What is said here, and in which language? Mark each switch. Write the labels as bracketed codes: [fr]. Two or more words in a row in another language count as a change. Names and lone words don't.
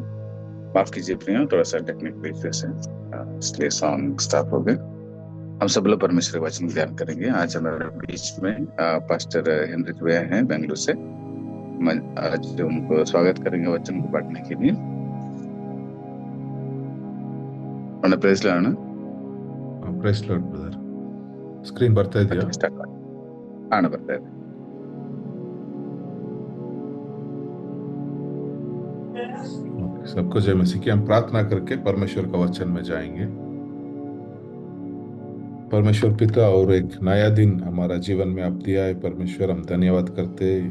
[hi] माफ कीजिए प्रियो, थोड़ा सा [en] technical issue [hi] से इसलिए [en] song stop [hi] हो गए। हम सब लोग परमेश्वर के वचन का ध्यान करेंगे। आज हमारे बीच में पास्टर हेनरिक वे हैं बेंगलुरु से। मैं आज उनको स्वागत करेंगे वचन को बांटने के लिए। प्रेज लाना [en] praise Lord brother. [kn] ಸ್ಕ್ರೀನ್ ಬರ್ತಾ ಇದೆಯಾ? ಬರ್ತಾ ಇದೆ। [hi] सबको जय मसीह की। हम प्रार्थना करके परमेश्वर का वचन में जाएंगे। परमेश्वर पिता, और एक नया दिन हमारा जीवन में आप दिया है परमेश्वर, हम धन्यवाद करते हैं।